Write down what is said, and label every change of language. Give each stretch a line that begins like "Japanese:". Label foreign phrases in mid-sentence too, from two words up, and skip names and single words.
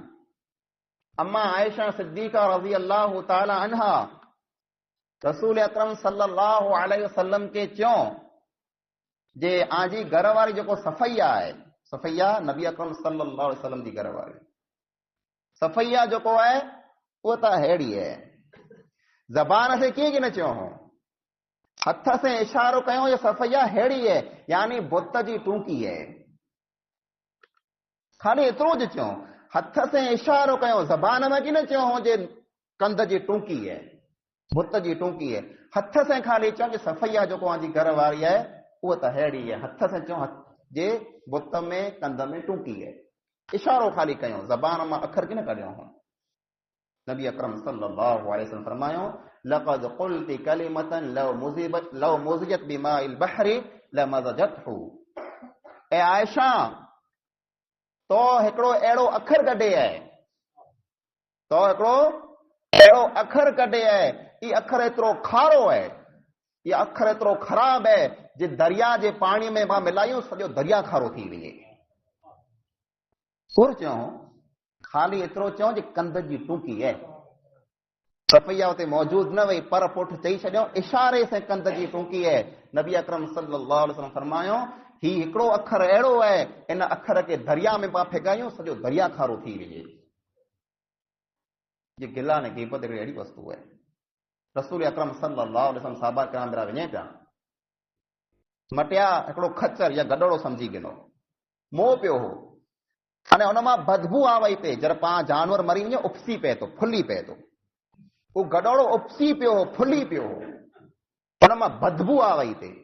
Sindhi: अम्मा आयशा सिद्दीक़ा
Arabic: رضي الله تعالى عنها
Sindhi: रसूल अकरम
Arabic: صلى الله عليه وسلم
Sindhi: के चयो जे आजी घर वारी जेको सफ़ैया आहे, सफ़ैया नबी अकरम
Arabic: صلى الله عليه وسلم
Sindhi: जी घर वारी सफ़ैया जेको आहे उहो त अहिड़ी आहे, ज़बान से कीअं की न चयो हो, हथ से इशारो कयो ये सफ़ैया अहिड़ी आहे, यानी बुत जी टूकी आहे। खाली एतिरो ज चयो, हथ से इशारो कयो, ज़बान में की न चयो हो जे कंध जी टूकी है, बुत जी टूकी है। हथ से खाली चयो कि सफ़ैया जेको आजी घर वारी आहे उहा त अहिड़ी है, हथ से चयो जे बुत में कंध में टूकी है, इशारो खाली कयो, ज़बान मां अखर की न कढियो हो।
Arabic: نبي أكرم صلى الله عليه وسلم فرمايو لقد قلت كلمة لو مزجت بماء البحر لمزجته.
Sindhi: ए आयशा तो हिकिड़ो अहिड़ो अखर कढे आहे, तो हिकिड़ो अहिड़ो अखर कढे आहे, ई अखर एतिरो खारो आहे, ई अखर एतिरो ख़राब आहे जे दरिया जे पाणी में मां मिलायूं सॼो दरिया खारो थी वञे। सुर चयो, खाली एतिरो चयो जे कंध जी टूकी आहे। सफ़ैया उते मौजूद न वई, पर पुठ चई छॾियो इशारे से कंध जी टूकी आहे। नबी अकरम
Arabic: صلى الله عليه وسلم
Sindhi: फरमायो ही हिकिड़ो अखर अहिड़ो आहे, इन अखर के दरिया में पां फेकायूं सॼो दरिया खारो थी वञे। ये गिला ने गीबत अहिड़ी वस्तु आहे। रसूल अकरम
Arabic: صلى الله عليه وسلم
Sindhi: साहबा कराम बिरा वञे पिया, मटिया हिकिड़ो खच्चर या गडोड़ो समझी गिनो, मोह पियो हो, अने उन मां बदबू आ वई पे, जर पां जानवर मरी वञे उपसी पए थो, फुली पए थो, वो गडोड़ो उपसी पियो हो, फुली पियो हो, उन मां बदबू आ वई पे।